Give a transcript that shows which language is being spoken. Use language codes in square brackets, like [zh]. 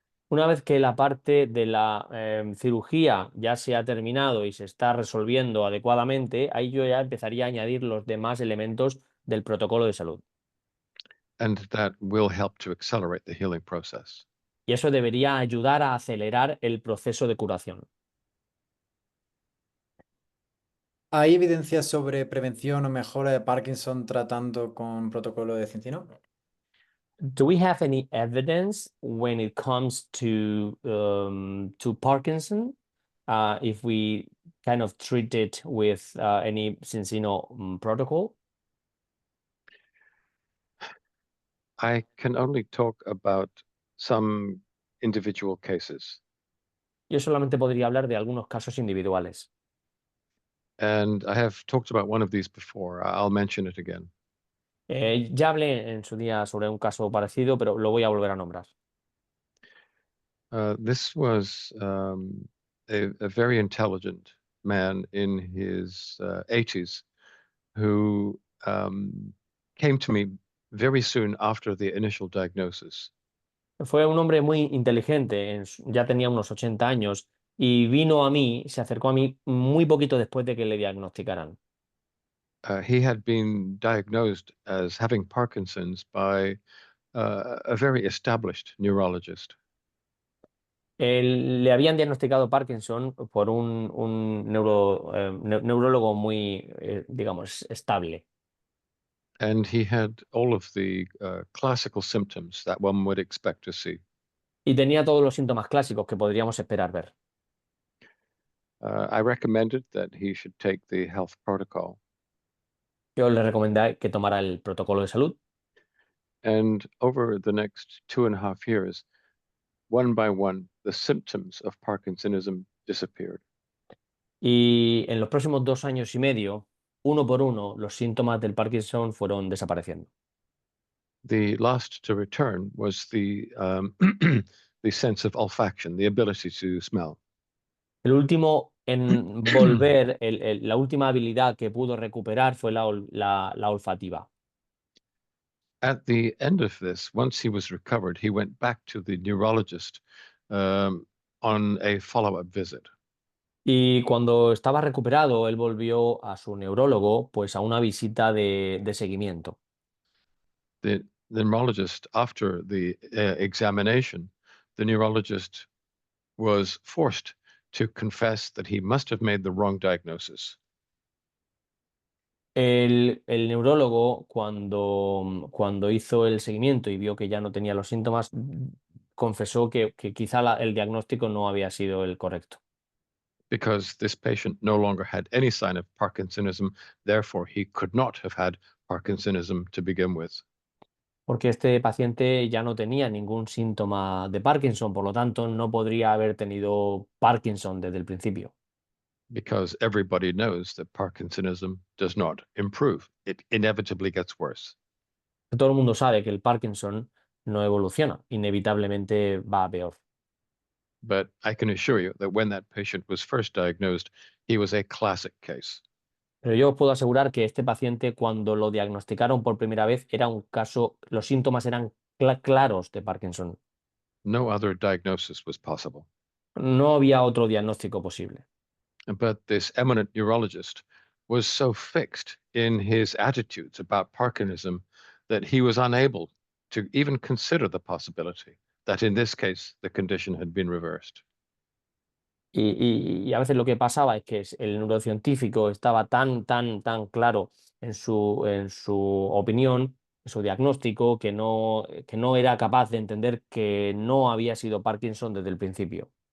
[es] Una vez que la parte de la cirugía ya se ha terminado y se está resolviendo adecuadamente, ahí yo ya empezaría a añadir los demás elementos del protocolo de salud. [en] And that will help to accelerate the healing process. [es] Y eso debería ayudar a acelerar el proceso de curación. ¿Hay evidencia sobre prevención o mejora de Parkinson tratando con protocolo de Cincino? [en] Do we have any evidence when it comes to Parkinson, if we kind of treat it with any Cincino protocol? I can only talk about some individual cases. [es] Yo solamente podría hablar de algunos casos individuales. [en] And I have talked about one of these before. I'll mention it again. [es] Ya hablé en su día sobre un caso parecido, pero lo voy a volver a nombrar. [en] This was a very intelligent man in his 80s who came to me very soon after the initial diagnosis. [es] Fue un hombre muy inteligente, ya tenía unos 80 años, y vino a mí, se acercó a mí muy poquito después de que le diagnosticaran. [en] He had been diagnosed as having Parkinson's by a very established neurologist. [es] Le habían diagnosticado Parkinson por un neurólogo muy, digamos, estable. [en] And he had all of the classical symptoms that one would expect to see. [es] Y tenía todos los síntomas clásicos que podríamos esperar ver. [en] I recommended that he should take the health protocol. [es] Yo le recomendé que tomara el protocolo de salud. [en] And over the next 2.5 years, one by one, the symptoms of Parkinsonism disappeared. [es] Y en los próximos 2 años y medio, uno por uno, los síntomas del Parkinson fueron desapareciendo. [en] The last to return was the the sense of olfaction, the ability to smell. [es] El último en volver, la última habilidad que pudo recuperar fue la olfativa. [en] At the end of this, once he was recovered, he went back to the neurologist on a follow-up visit. [es] Y cuando estaba recuperado, él volvió a su neurólogo, pues a una visita de seguimiento. [en] The neurologist, after the examination, the neurologist was forced to confess that he must have made the wrong diagnosis. [es] El neurólogo, cuando hizo el seguimiento y vio que ya no tenía los síntomas, confesó que quizá el diagnóstico no había sido el correcto. [en] Because this patient no longer had any sign of Parkinsonism, therefore he could not have had Parkinsonism to begin with. [es] Porque este paciente ya no tenía ningún síntoma de Parkinson, por lo tanto no podría haber tenido Parkinson desde el principio. [en] Because everybody knows that Parkinsonism does not improve. It inevitably gets worse. [es] Todo el mundo sabe que el Parkinson no evoluciona, inevitablemente va a peor. [en] But I can assure you that when that patient was first diagnosed, he was a classic case. [es] Pero yo os puedo asegurar que este paciente, cuando lo diagnosticaron por primera vez, era un caso, los síntomas eran claros de Parkinson. [en] No other diagnosis was possible. [es] No había otro diagnóstico posible. [en] But this eminent neurologist was so fixed in his attitudes about Parkinsonism that he was unable to even consider the possibility that in this case the condition had been reversed. [es] Y a veces lo que pasaba es que el neurocientífico estaba tan claro en su opinión, en su diagnóstico, que no era capaz de entender que no había sido Parkinson desde el principio.